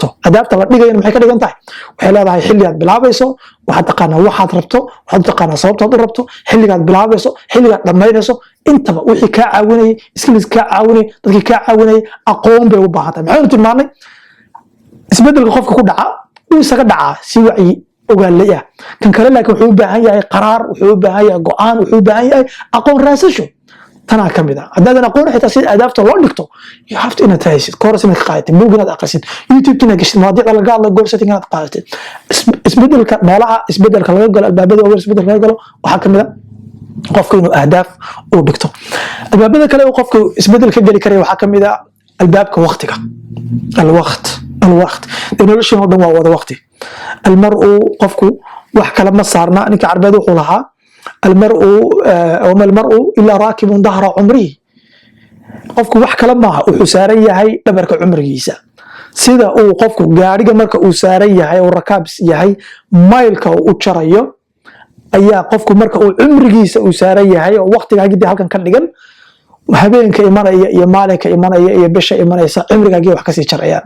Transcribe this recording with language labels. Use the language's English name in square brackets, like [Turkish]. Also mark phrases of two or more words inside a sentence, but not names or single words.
[Somali] ahdaafta la dhigayana maxay ka dhigan tahay? waxay leedahay xilli aad bilaabayso, waxaad taqaanaa waxaad rabto, waxaad taqaanaa sababtaad u rabto, xilligaad bilaabayso, xilligaad dhammaynayso, intaba wixii kaa caawinayay, skills kaa caawinayay, dadkii kaa caawinayay, aqoon bay u baahan tahay. maxaynu tilmaanay isbedelka qofka ku dhaca uu isaga dhacaa si wacyi ogaalay ah. kan kale laakiin wuxuu u baahan yahay qaraar, wuxuu u baahan yahay go'aan, wuxuu u baahan yahay aqoon raasasho. tanaa ka mid ah. haddaadan aqoon xitaa sida ahdaafta loo dhigto, [English] you have to [Somali] inaad haysid course inaad ka qaadatid, book inaad akhrisid, youtube inaad gashid, mawaadiicda laga hadlayo [English] goal setting [Somali] inaad qaadatid. isbedelka meelaha isbedelka laga galo, albaabada waaweyn isbedelka laga galo waxaa ka mid ah qofka inuu ahdaaf uu dhigto. albaabada kale uu qofku isbedel ka geli karaya waxaa ka mid ah albaabka waqtiga. alwaqt noloshan oo dhan waa wada waqti. almar'u qofku wax kale ma saarna. ninka carbeed wuxuu lahaa [Arabic] وما المرء إلا راكب ظهر عمره. [Somali] qofku wax kale maaha, wuxuu saaran yahay dhabarka cumrigiisa. sida uu qofku gaariga marka uu saaran yahay oo rakaabs yahay maylka uu jarayo, ayaa qofku marka uu cumrigiisa uu saaran yahay oo waqtigaagii halkan ka dhigan, habeenka imanaya iyo maalinka imanaya iyo bisha imanaysa cimrigaagii wax kasii jarayaan.